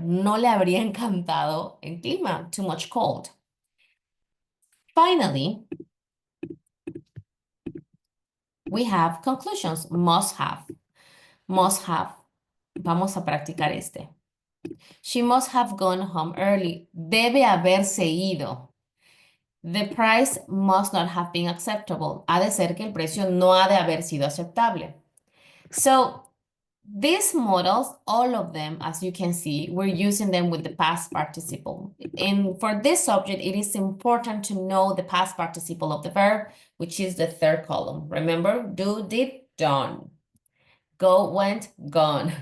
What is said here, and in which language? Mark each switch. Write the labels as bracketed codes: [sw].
[es] No le habría encantado el clima, [en] too much cold. Finally, we have conclusions, must have, must have. [es] Vamos a practicar este. [en] She must have gone home early. [es] Debe haberse ido. [en] The price must not have been acceptable. [es] Ha de ser que el precio no ha de haber sido aceptable. [en] So these models, all of them, as you can see, we're using them with the past participle. And for this subject, it is important to know the past participle of the verb, which is the third column. Remember, do, did, done. Go, went, gone.